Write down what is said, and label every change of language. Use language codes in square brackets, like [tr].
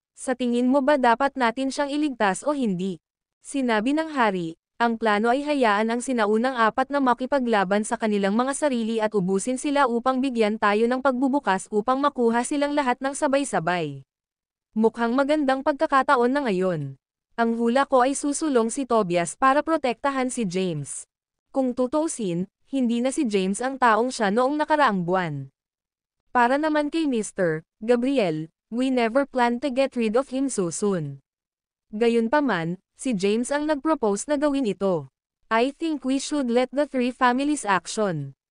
[tl] Sa tingin mo ba dapat natin siyang iligtas o hindi? Sinabi ng hari, ang plano ay hayaan ang sinaunang 4 na makipaglaban sa kanilang mga sarili at ubusin sila upang bigyan tayo ng pagbubukas upang makuha silang lahat ng sabay-sabay. Mukhang magandang pagkakataon na ngayon. Ang hula ko ay susulong si Tobias para protektahan si James. Kung tutuusin, hindi na si James ang taong siya noong nakaraang buwan. Para naman kay Mr. [en] Gabriel, we never planned to get rid of him so soon. [tl] Gayunpaman, si James ang nag-propose na gawin ito. [en] I think we should let the 3 families action.